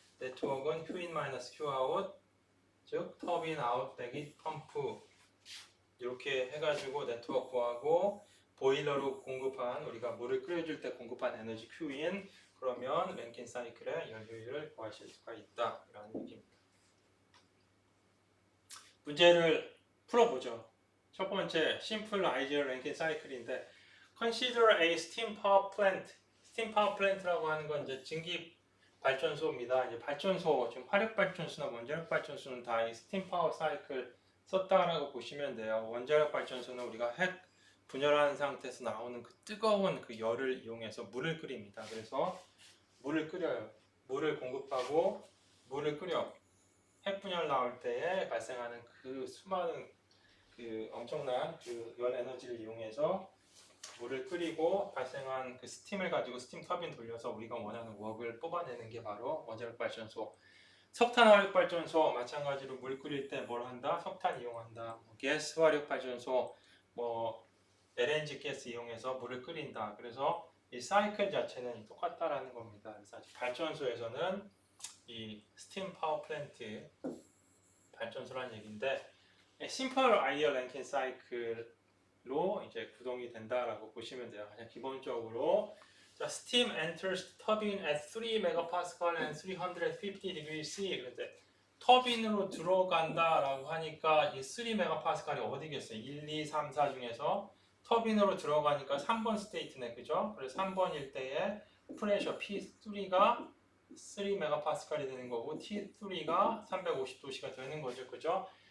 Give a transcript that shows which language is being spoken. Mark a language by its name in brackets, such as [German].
[Korean] 네트워크는 Q인 마이너스 Qout, 즉 터빈 아웃 빼기 펌프 이렇게 해가지고 네트워크 구하고 보일러로 공급한 우리가 물을 끓여줄 때 공급한 에너지 Q인. 그러면 랭킨 사이클의 열 효율을 구하실 수가 있다 이라는 얘기입니다. 문제를 풀어보죠. 첫 번째 [English] simple ideal [Korean] 랭킨 사이클인데 [English] consider a steam power plant. [Korean] steam power plant라고 하는 건 이제 증기 발전소입니다. 이제 발전소 지금 화력 발전소나 원자력 발전소는 다 이 steam power 사이클 썼다라고 보시면 돼요. 원자력 발전소는 우리가 핵 분열한 상태에서 나오는 그 뜨거운 그 열을 이용해서 물을 끓입니다. 그래서 물을 끓여요. 물을 공급하고 물을 끓여. 핵분열 나올 때에 발생하는 그 수많은 그 엄청난 그 열 에너지를 이용해서 물을 끓이고 발생한 그 스팀을 가지고 스팀 터빈 돌려서 우리가 원하는 웍을 뽑아내는 게 바로 원자력 발전소. 석탄 화력 발전소 마찬가지로 물 끓일 때 뭘 한다? 석탄 이용한다. 가스 화력 발전소 LNG 가스 이용해서 물을 끓인다. 그래서 이 사이클 자체는 똑같다라는 겁니다. 그래서 발전소에서는 이 스팀 파워 플랜트 발전소라는 얘기인데 심플 아이디어 랭킨 사이클로 이제 구동이 된다라고 보시면 돼요. 그냥 기본적으로 자, [English] steam enters turbine at 3 megapascal and 350 degrees C. [Korean] 그런데 터빈으로 들어간다라고 하니까 이 3 megapascal이 어디겠어요? 1, 2, 3, 4 중에서 터빈으로 들어가니까 3번 스테이트네, 그죠? 그래서 3번일 때에 프레셔 P3가 3 megapascal이 되는 거고 T3가 350도씨가 되는 거죠, 그죠?